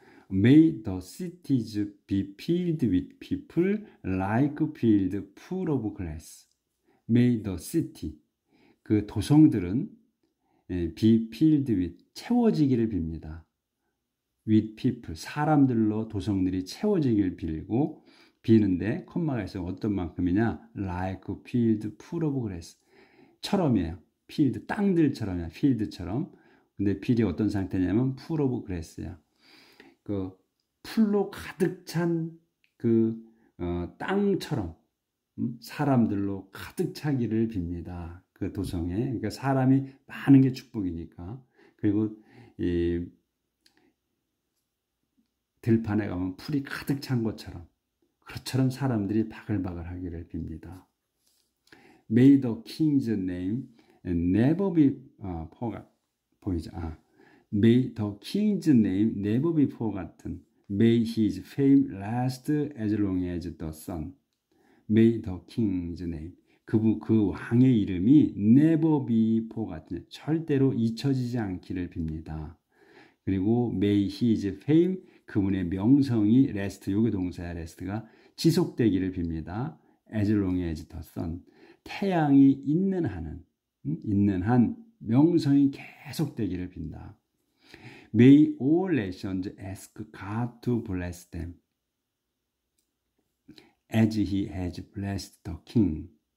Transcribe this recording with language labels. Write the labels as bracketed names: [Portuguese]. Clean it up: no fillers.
[English] May the cities be filled with people like field full of glass. May the city, [Korean] 그 도성들은 [English] be filled with, [Korean] 채워지기를 빕니다. [English] with people, [Korean] 사람들로 도성들이 채워지기를 빌고, 비는데 콤마가 있어요. 어떤 만큼이냐? [English] like field full of glass. [Korean] 처럼이에요. field, 땅들처럼이야. field처럼. 근데 필이 어떤 상태냐면 [English] full of glass [Korean] 야. 그 풀로 가득 찬 그 땅처럼 사람들로 가득 차기를 빕니다. 그 도성에. 그러니까 사람이 많은 게 축복이니까. 그리고 이 들판에 가면 풀이 가득 찬 것처럼, 그것처럼 사람들이 바글바글 하기를 빕니다. [English] May the king's name never be forgotten. [Korean] 보이죠? [English] May the king's name never be forgotten. May his fame last as long as the sun. May the king's name. [Korean] 그 왕의 이름이 [English] never be forgotten. [Korean] 절대로 잊혀지지 않기를 빕니다. 그리고 [English] may his fame, [Korean] 그분의 명성이 last, 요게 동사야. last가 지속되기를 빕니다. [English] as long as the sun. [Korean] 태양이 있는 한 명성이 계속되기를 빈다. [English] May all nations ask God to bless them as he has blessed the king.